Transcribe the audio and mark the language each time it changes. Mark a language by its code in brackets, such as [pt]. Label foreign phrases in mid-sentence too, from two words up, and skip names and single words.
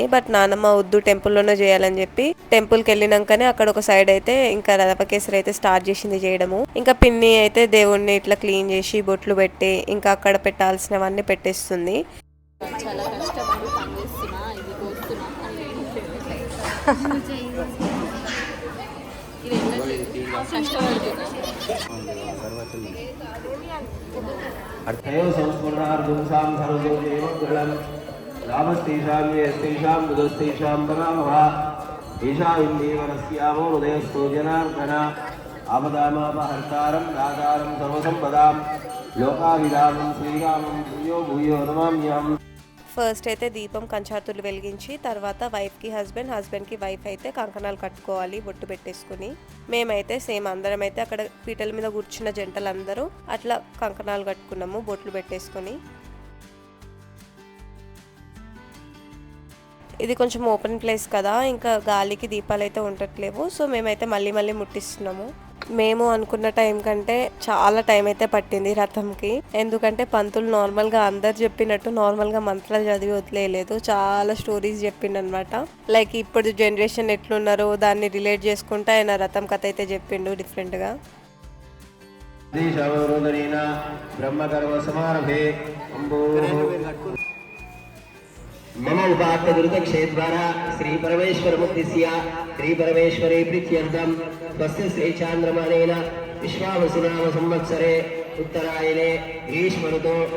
[te] బట్ నానమ్మ వద్దు టెంపుల్లోనే చేయాలని చెప్పి టెంపుల్కి వెళ్ళినాకనే అక్కడ ఒక సైడ్ అయితే ఇంకా రవ కేసరి అయితే స్టార్ట్ చేసింది చేయడము. ఇంకా పిన్ని అయితే దేవుడిని ఇట్లా క్లీన్ చేసి బొట్లు పెట్టి ఇంకా అక్కడ పెట్టాల్సినవన్నీ పెట్టేస్తుంది. చాలా కష్టపడి పనిచేస్తున్నా, ఇది కోస్తున్నా అని ఇది [sa] अर्थयो संस्मरणार्थं सर्वदेवं रामस्तेषां येस्तेषां बुधस्तेषां परामः एषा इन्दीवरस्यामो हृदयस्थो जनार्दन आपदामापहर्तारं दातारं सर्वसम्पदां लोकाभिरामं श्रीरामं भूयो भूयो नमाम्यहम्. [te] ఫస్ట్ అయితే దీపం కంచాతులు వెలిగించి తర్వాత వైఫ్కి హస్బెండ్కి వైఫ్ అయితే కంకణాలు కట్టుకోవాలి బొట్టు పెట్టేసుకుని. మేమైతే సేమ్ అందరం అయితే అక్కడ పీటల మీద కూర్చున్న జంటలందరూ అట్లా కంకణాలు కట్టుకున్నాము బొట్లు పెట్టేసుకుని. ఇది కొంచెం ఓపెన్ ప్లేస్ కదా, ఇంకా గాలికి దీపాలు అయితే ఉండట్లేవు. సో మేమైతే మళ్ళీ ముట్టిస్తున్నాము. మేము అనుకున్న టైం కంటే చాలా టైం అయితే పట్టింది రథంకి. ఎందుకంటే పంతులు నార్మల్గా అందరు చెప్పినట్టు నార్మల్గా మంత్రాలు చదివి వదిలేయలేదు, చాలా స్టోరీస్ చెప్పిండు అనమాట. లైక్ ఇప్పుడు జనరేషన్ ఎట్లున్నారో దాన్ని రిలేట్ చేసుకుంటూ ఆయన రథం కథ అయితే చెప్పిండు డిఫరెంట్గా. [sa] मम उपात्त दुर्दक्षेद्वारा श्री परमेश्वरमुद्दिश्य श्री परमेश्वरे प्रीत्यर्थं स्वस्य श्रीचान्द्रमानेन विश्वावसुनाम संवत्सरे उत्तरायणे ग्रीष्मऋतौ